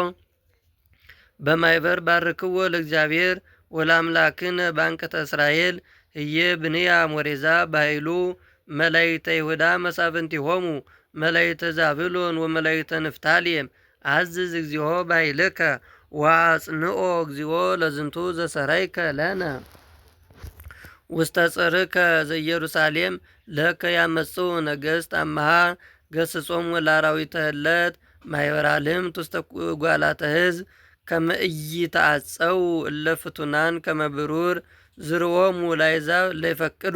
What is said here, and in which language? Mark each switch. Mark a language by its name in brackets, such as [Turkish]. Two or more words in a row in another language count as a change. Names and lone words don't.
[Geez] በማይበር ባርክዎ ለእግዚአብሔር ወለአምላክነ ባንቀተ እስራኤል እየ ብንያም ወሬዛ በኃይሉ መላእክተ ይሁዳ መሳፍንቲሆሙ መላእክተ ዛብሎን ወመላእክተ ንፍታሌም አዝዝ እግዚኦ በኃይልከ ወአጽንኦ እግዚኦ ለዝንቱ ዘሰራይከ ለነ ውስተ ጽርከ ዘኢየሩሳሌም ለከ ያመጽኡ ነገሥት አምሃ ገስጾሙ ለአራዊተ ህለት ማኅበረ ልምት ውስተ ጓላተ ሕዝብ ከመ ኢይትዓጸው እለ ፍቱናን ከመ ብሩር ዝርዎሙ ለአሕዛብ ለይፈቅዱ